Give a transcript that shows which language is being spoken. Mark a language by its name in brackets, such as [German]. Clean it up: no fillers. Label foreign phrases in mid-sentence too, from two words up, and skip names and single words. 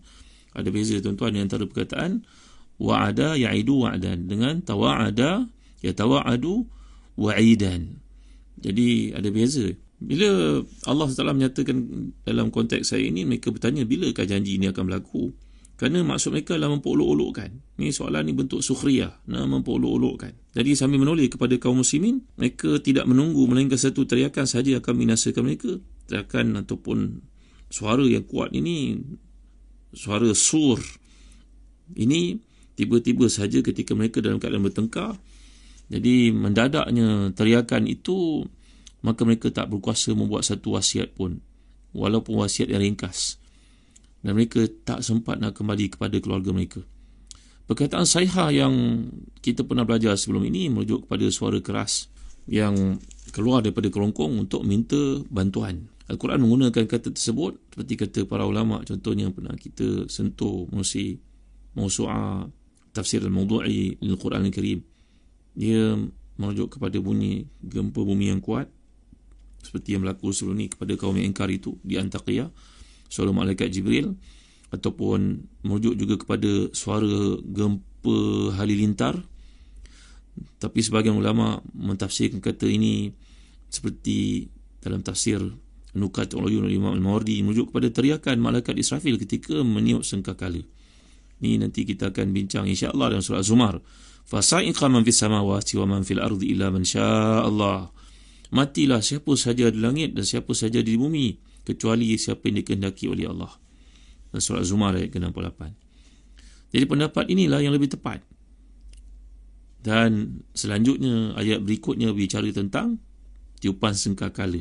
[Malay] Ada beza tuan-tuan di antara perkataan [Arabic] wa'ada ya'idu wa'dan [Malay] dengan [Arabic] tawa'ada yatawa'adu wa'idan. [Malay] Jadi ada beza. Bila Allah SWT menyatakan dalam konteks saya ini, mereka bertanya bilakah janji ini akan berlaku? Kerana maksud mereka adalah memperolok-olokkan. Ni soalan ni bentuk sukhriyah, memperolok-olokkan. Jadi sambil menoleh kepada kaum muslimin, mereka tidak menunggu melainkan satu teriakan saja akan membinasakan mereka. Teriakan ataupun suara yang kuat ini, suara sur ini tiba-tiba saja ketika mereka dalam keadaan bertengkar. Jadi mendadaknya teriakan itu, maka mereka tak berkuasa membuat satu wasiat pun, walaupun wasiat yang ringkas. Dan mereka tak sempat nak kembali kepada keluarga mereka. Perkataan sayha yang kita pernah belajar sebelum ini merujuk kepada suara keras yang keluar daripada kerongkong untuk minta bantuan. Al-Quran menggunakan kata tersebut seperti kata para ulama, contohnya pernah kita sentuh menerusi mawsu'ah tafsir al-mawdu'i Al-Quran Al-Karim. Dia merujuk kepada bunyi gempa bumi yang kuat seperti yang berlaku sebelum ini kepada kaum yang ingkar itu di Antaqiyah, suara malaikat Jibril, ataupun merujuk juga kepada suara gempa halilintar. Tapi sebahagian ulama mentafsirkan kata ini seperti dalam tafsir Nukat Uluyun Imam Al-Mawardi, merujuk kepada teriakan malaikat Israfil ketika meniup sangkakala. Ini nanti kita akan bincang insya-Allah dalam surah Az-Zumar. [Arabic] Fasa'iqa man fis samawati wa man fil ardi illa man sya'allah. [Malay] Matilah siapa saja di langit dan siapa saja di bumi, kecuali siapa yang dikehendaki oleh Allah. Dan surah Az-Zumar ayat ke-68. Jadi pendapat inilah yang lebih tepat. Dan selanjutnya ayat berikutnya bicara tentang tiupan sangkakala.